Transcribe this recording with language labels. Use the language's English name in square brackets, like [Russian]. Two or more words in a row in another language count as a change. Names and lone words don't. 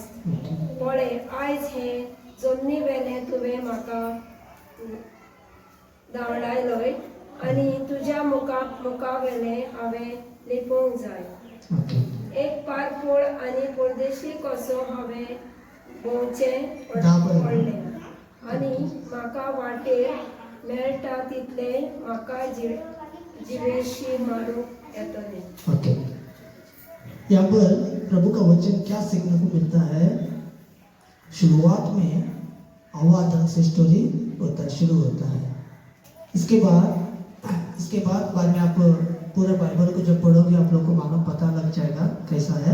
[Konkani] पळय आयज हे जमनी वेलें तुवें म्हाका धांवडायलोय आनी तुज्या मुखा वेलें हांवें लिपोवंक जाय. एक पारपोळ आनी परदेशी कसो हांवें भोंवचें पडलें आनी म्हाका वाटेर मेळटा तितले म्हाका जिवेशी मारूंक येतलें. ओके. [Hindi] यहाँ पर प्रभु का वचन क्या सीखने को मिलता है. शुरुआत में आवाज़ से स्टोरी शुरू होता है. इसके बाद में आप पूरे बाइबल को जब पढ़ोगे आप लोग को मालूम पता लग जाएगा कैसा है.